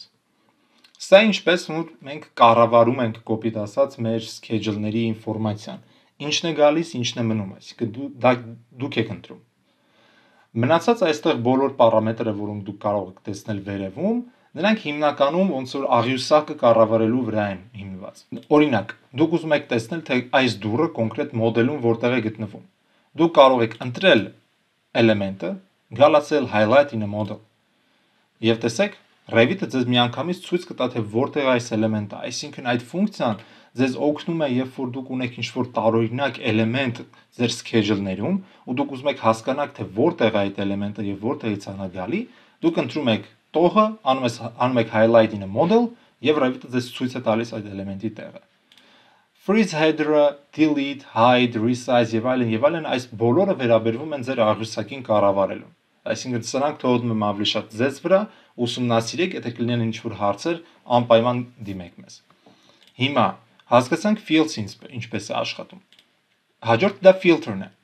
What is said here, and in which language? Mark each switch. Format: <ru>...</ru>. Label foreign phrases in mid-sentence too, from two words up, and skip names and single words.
<hy>Սա ինչպես որ մենք կառավարում ենք կոպիտ ասած մեր schedule-ների ինֆորմացիան։ Ինչն է գալիս, ինչն է մնում, այսինքն դուք եք ընտրում։ Մնացած այստեղ բոլոր պարամետրերը, որոնք դուք կարող եք տեսնել վերևում, նրանք հիմնականում ոնց որ աղյուսակը կառավարելու վրա են հիմնված։ Օրինակ, դուք ուզում եք տեսնել, թե այս դուռը կոնկրետ մոդելում որտեղ է գտնվում։ Դուք կարող եք ընտրել էլեմենտը, գալացել</hy> <en>highlight in a model։</en> <hy>Եվ տեսեք, Revit-ը ձեզ միանգամից ցույց կտա, թե որտեղ է այս էլեմենտը, այսինքն այդ ֆունկցիան ձեզ օգնում է, երբ որ դուք ունեք ինչ-որ տարօրինակ էլեմենտ ձեր schedule-ներում, ու դուք ուզում եք հասկանալ, թե որտեղ է այդ էլեմենտը եւ որտեղից է նա գալի, դուք ընտրում եք տողը անում եք</hy> <en>highlight in a model</en> <hy>եւ Revit-ը ձեզ ցույց է տալիս այդ էլեմենտի տեղը։</hy> <en>Freeze header-</en> <hy>ը, delete, hide, resize եւ այլն, այս բոլորը վերաբերվում են ձեր աղյուսակին կառավարելուն։ Այսինքն սրանք թողնում եմ ավելի շատ ձեզ վրա, ուսումնասիրեք, եթե կլինեն ինչ-որ հարցեր, անպայման դիմեք մեզ։ Հիմա հասկացանք fields-ը ինչպես է աշխատում։ Հաջորդը դա filter-ն է։</hy>